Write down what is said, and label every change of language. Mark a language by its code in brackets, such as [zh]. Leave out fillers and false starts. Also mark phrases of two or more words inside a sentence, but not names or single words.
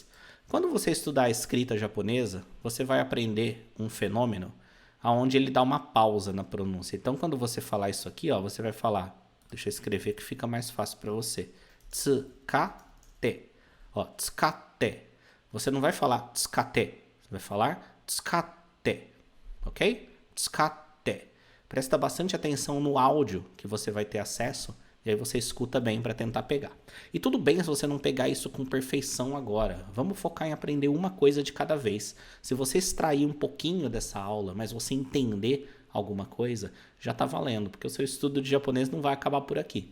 [pt] Quando você estudar a escrita japonesa, você vai aprender um fenômeno onde ele dá uma pausa na pronúncia. Então, quando você falar isso aqui, ó, você vai falar, deixa eu escrever que fica mais fácil para você. Tsukatte. Ó, tsukatte. Você não vai falar tsukatte, você vai falar tsukatte. Ok? Tsukatte. Presta bastante atenção no áudio que você vai ter acesso e aí você escuta bem para tentar pegar. E tudo bem se você não pegar isso com perfeição agora. Vamos focar em aprender uma coisa de cada vez. Se você extrair um pouquinho dessa aula, mas você entender alguma coisa, já está valendo, porque o seu estudo de japonês não vai acabar por aqui.